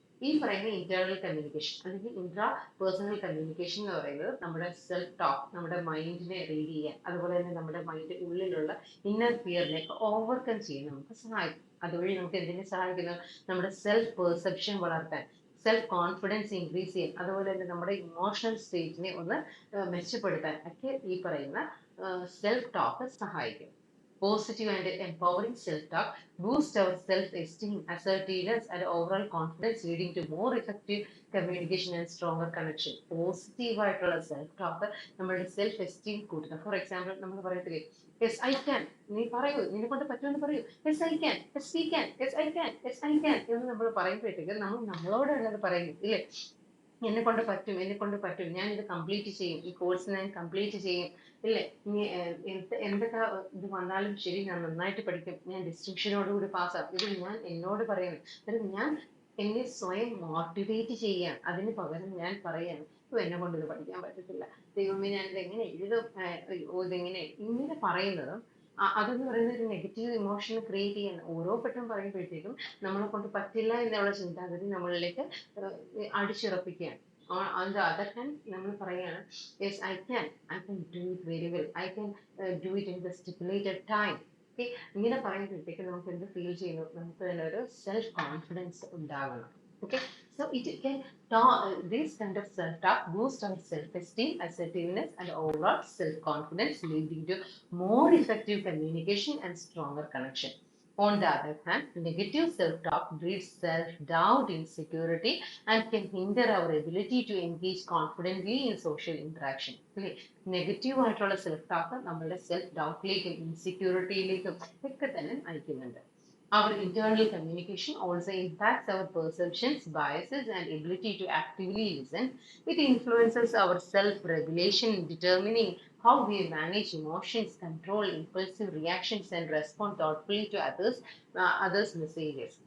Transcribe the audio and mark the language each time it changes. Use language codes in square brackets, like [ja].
[ml] ഈ പറയുന്ന internal communication അല്ലെങ്കിൽ ഇൻട്രാ പേഴ്സണൽ കമ്മ്യൂണിക്കേഷൻ എന്ന് പറയുന്നത് നമ്മുടെ സെൽഫ് ടോക്ക്, നമ്മുടെ മൈൻഡിനെ റീഡ് ചെയ്യാൻ, അതുപോലെ തന്നെ നമ്മുടെ മൈൻഡ് ഉള്ളിലുള്ള ഇന്നർ ഫിയറിനെയൊക്കെ ഓവർകം ചെയ്യാൻ നമുക്ക് സഹായിക്കും. അതുവഴി നമുക്ക് എന്തിനെ സഹായിക്കുന്നു? നമ്മുടെ സെൽഫ് പെർസെപ്ഷൻ വളർത്താൻ, സെൽഫ് കോൺഫിഡൻസ് ഇൻക്രീസ് ചെയ്യാൻ, അതുപോലെ തന്നെ നമ്മുടെ ഇമോഷണൽ സ്റ്റേറ്റിനെ ഒന്ന് മെച്ചപ്പെടുത്താൻ ഒക്കെ ഈ പറയുന്ന സെൽഫ് ടോക്ക് സഹായിക്കും. [en] Positive and empowering self-talk boosts our self-esteem, assertiveness, and overall confidence, leading to more effective communication and stronger connection. [ml] Positive ആയിട്ടുള്ള സെൽഫ് ടോക്ക് നമ്മളുടെ സെൽഫ് എസ്റ്റീം കൂട്ടുക. ഫോർ എക്സാമ്പിൾ നമ്മൾ പറയത്തില്ലേ, [en] yes I can, [ml] നീ പറയൂ, നിന്നെ കൊണ്ട് പറ്റുമെന്ന് പറയൂ, [en] yes I can, yes we can, yes I can, [ml] yes I can എന്ന് നമ്മൾ പറയുമ്പോഴത്തേക്ക് നമ്മൾ നമ്മളോടുള്ളത് പറയുന്നു ഇല്ലേ? എന്നെ കൊണ്ട് പറ്റും, എന്നെ കൊണ്ട് പറ്റും, ഞാൻ ഇത് കംപ്ലീറ്റ് ചെയ്യും, ഈ കോഴ്സ് ഞാൻ കംപ്ലീറ്റ് ചെയ്യും, ഇല്ലേ? ഇനി എന്തൊക്കെ ഇത് വന്നാലും ശരി, ഞാൻ നന്നായിട്ട് പഠിക്കും, ഞാൻ ഡിസ്റ്റിങ്ഷനോടുകൂടി പാസ്സാകും. ഇത് ഞാൻ എന്നോട് പറയുന്നു. അതായത് ഞാൻ എന്നെ സ്വയം മോട്ടിവേറ്റ് ചെയ്യാൻ, അതിന് പകരം ഞാൻ പറയാണ് എന്നെ കൊണ്ട് ഇത് പഠിക്കാൻ പറ്റത്തില്ല, ദൈവമേ ഞാനിത് എങ്ങനെ എഴുതും, ഇങ്ങനെ പറയുന്നതും അതെന്ന് പറയുന്ന ഒരു നെഗറ്റീവ് ഇമോഷൻ ക്രിയേറ്റ് ചെയ്യാൻ ഓരോ പെട്ടെന്ന് പറയുമ്പോഴത്തേക്കും നമ്മളെ കൊണ്ട് പറ്റില്ല എന്നുള്ള ചിന്താഗതി നമ്മളിലേക്ക് അടിച്ചുറപ്പിക്കുകയാണ്. [en] On the other hand, [ml] നമ്മൾ പറയാണ് [en] Yes I can do it very well, I can do it in the stipulated time. [ml] Okay, ഇങ്ങനെ പറയുമ്പോഴത്തേക്ക് നമുക്ക് എന്ത് ഫീൽ ചെയ്യുന്നു? നമുക്ക് തന്നെ ഒരു സെൽഫ് കോൺഫിഡൻസ് ഉണ്ടാകണം. [en] Okay, so it can this kind of self-talk boosts our self-esteem, assertiveness, and overall self-confidence, leading to more effective communication and stronger connection. On the other hand, negative self-talk breeds self-doubt, insecurity, and can hinder our ability to engage confidently in social interaction. [ml] Negative ആയിട്ടുള്ള self talk നമ്മളുടെ self ഡൗട്ടിലേക്കും ഇൻസെക്യൂരിറ്റിയിലേക്കും ഒക്കെ തന്നെ നയിക്കുന്നുണ്ട്. [en] Our internal communication also impacts our perceptions, biases, and ability to actively listen. It influences our self-regulation, determining how we manage emotions, control impulsive reactions, and respond thoughtfully to others' messages.